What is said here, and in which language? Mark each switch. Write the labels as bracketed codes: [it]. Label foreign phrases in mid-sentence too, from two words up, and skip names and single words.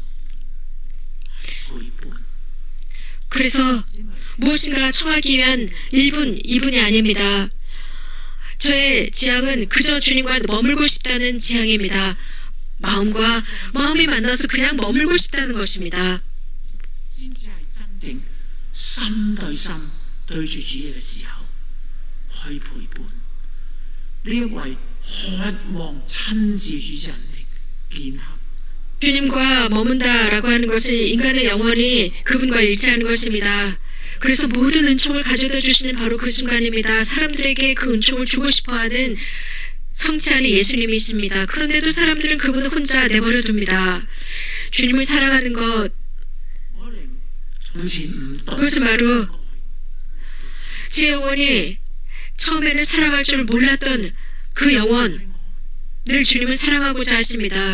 [ko] 그래서 무엇인가 청하기 위한 1분, 2분이 아닙니다. 저의 지향은 그저 주님과 머물고 싶다는 지향입니다. 마음과 마음이 만나서 그냥 머물고 싶다는 것입니다. [yue] 先至係真正心對心對住主嘅時候，去陪伴呢一位渴望親自與人力結合。 [ko] 주님과 머문다라고 하는 것은 인간의 영혼이 그분과 일치하는 것입니다. 그래서 모든 은총을 가져다 주시는 바로 그 순간입니다. 사람들에게 그 은총을 주고 싶어하는 성체 안에 예수님이 있습니다. 그런데도 사람들은 그분을 혼자 내버려 둡니다. 주님을 사랑하는 것, 그것은 바로 제 영혼이 처음에는 사랑할 줄 몰랐던 그 영혼을 주님은 사랑하고자 하십니다.